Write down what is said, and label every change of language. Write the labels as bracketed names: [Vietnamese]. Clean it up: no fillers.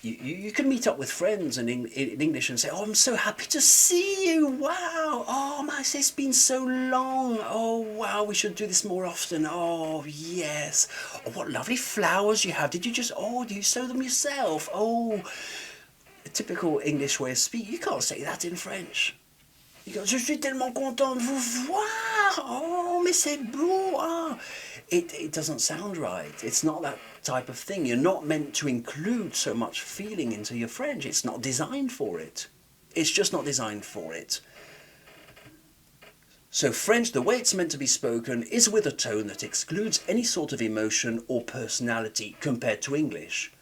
[English] You can meet up with friends in English and say, "Oh, I'm so happy to see you. Wow. Oh, it's been so long. Oh, wow, we should do this more often. Oh, yes. Oh, what lovely flowers you have. Do you sew them yourself? Oh." A typical English way of speaking. You can't say that in French. [French] You go, "Je suis tellement content de vous voir. Oh, mais c'est beau. Ah." [English] It doesn't sound right. It's not that type of thing. You're not meant to include so much feeling into your French. It's not designed for it. It's just not designed for it. So French, the way it's meant to be spoken, is with a tone that excludes any sort of emotion or personality compared to English.